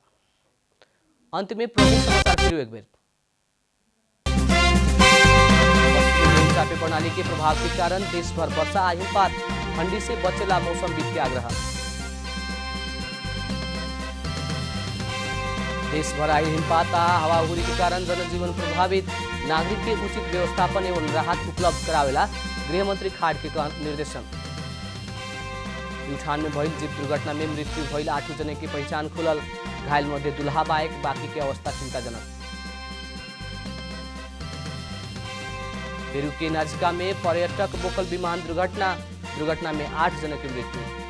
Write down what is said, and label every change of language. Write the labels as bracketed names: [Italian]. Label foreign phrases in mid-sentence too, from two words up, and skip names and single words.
[Bhojpuri] अंत में प्रमुख समाचार फिर एक बेर। चापे प्रणाली के प्रभाव के कारण देश भर वर्षा आ हिमपात, ठंडी से बचेला मौसमविद के आग्रह। देश भर आई हिमपात आ हवाहुरी के कारण जनजीवन प्रभावित, नागरिक के उचित व्यवस्थापन एवं राहत उपलब्ध करावेला गृहमंत्री खाड़ के निर्देशन। प्युठान में भइल जीप दुर्घटना में मृत्यु भइल 8 जने की पहचान खुलल। घायल मध्ये दुल्हा बाहेक बाकी के अवस्था चिंताजनक। पेरू के नाजिका में पर्यटक बोकल विमान दुर्घटना में 8 जने की मृत्यु।